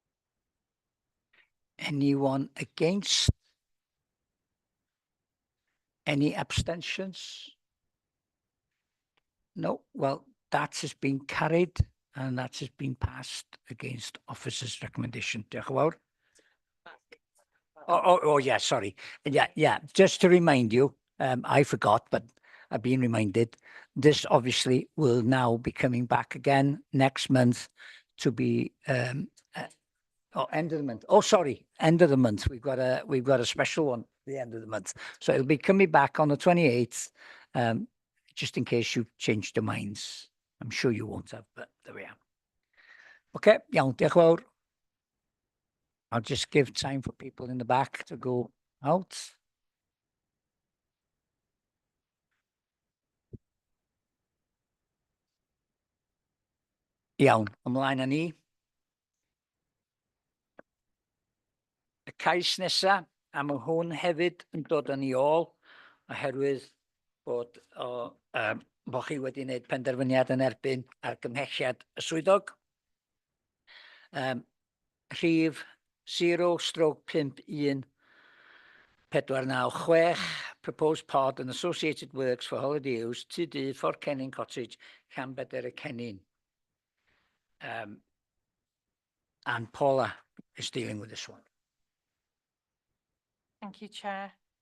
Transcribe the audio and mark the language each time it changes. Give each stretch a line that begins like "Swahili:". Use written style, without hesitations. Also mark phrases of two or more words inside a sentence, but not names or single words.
English: Anyone against? Any abstentions? No. Well, that has been carried and that has been passed against officer's recommendation.
Welsh: Diolch yn fawr.
English: Oh, yeah, sorry. Yeah. Just to remind you, I forgot, but I've been reminded. This obviously will now be coming back again next month to be end of the month. Oh, sorry, end of the month. We've got a special one at the end of the month. So it'll be coming back on the 28th, just in case you've changed your minds. I'm sure you won't have, but there we are.
Welsh: Okay, iawn, diolch yn fawr.
English: I'll just give time for people in the back to go out.
Welsh: Iawn, ymlaen â ni. Y cais nesa, a mae hwn hefyd yn dod yn ei ôl, oherwydd bod chi wedi wneud penderfyniad yn erbyn argymhelliad y swyddog. Rhif 0/51/496,
English: proposed pod and associated works for holiday use, TD for Cennin Cottage, Llanbedr y Cennin. And Paula is dealing with this one. Thank you, Chair.